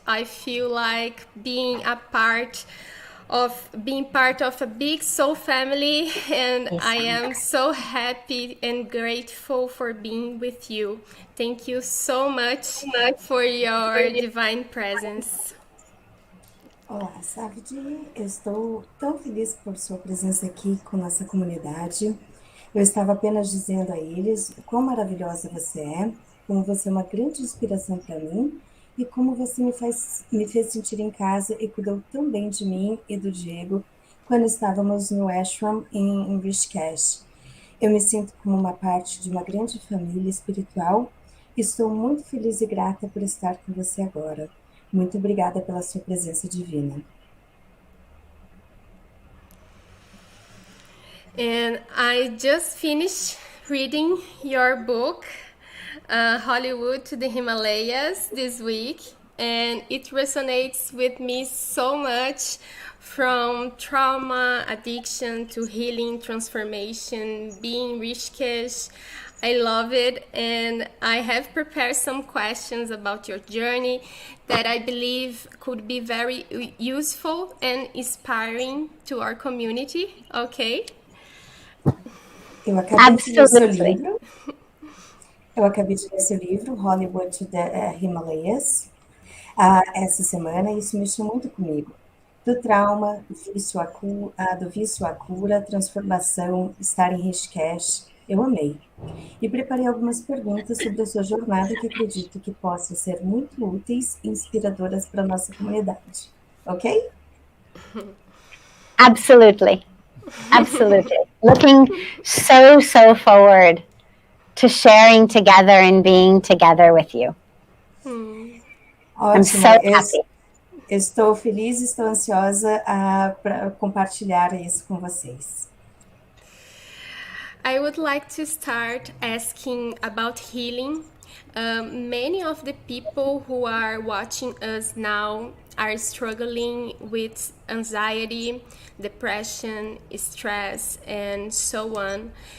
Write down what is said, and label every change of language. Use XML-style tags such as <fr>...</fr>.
<en>I feel like being part of a big soul family, and I am so happy and grateful for being with you. Thank you so much for your divine presence.</en> <pt>Olá, Sadhviji, eu estou tão feliz por sua presença aqui com nossa comunidade. Eu estava apenas dizendo a eles o quão maravilhosa você é, como você é uma grande inspiração para mim, e como você me fez sentir em casa e cuidou tão bem de mim e do Diego quando estávamos no ashram em Rishikesh. Eu me sinto como uma parte de uma grande família espiritual e estou muito feliz e grata por estar com você agora. Muito obrigada pela sua presença divina.</pt> <en>And I just finished reading your book, Hollywood to the Himalayas, this week, and it resonates with me so much, from trauma, addiction to healing, transformation, being Rishikesh. I love it, and I have prepared some questions about your journey that I believe could be very useful and inspiring to our community. Okay?</en> <pt>Eu acabei de ler seu</pt> <en>Absolutely.</en> <pt>livro. Eu acabei de ler seu livro, Hollywood to the Himalayas, essa semana, e isso mexeu muito comigo. Do trauma, do vício à cura, transformação, estar em Rishikesh, eu amei. E preparei algumas perguntas sobre a sua jornada que acredito que possam ser muito úteis e inspiradoras para a nossa comunidade. Ok?</pt> <en>Absolutely. Absolutely. Looking so forward to sharing together and being together with you. I'm</en> <pt>Ótimo.</pt> <en>so happy.</en> <pt>Estou feliz e estou ansiosa para compartilhar isso com vocês.</pt> <en>I would like to start asking about healing. Many of the people who are watching us now are struggling with anxiety, depression, stress, and so on.</en>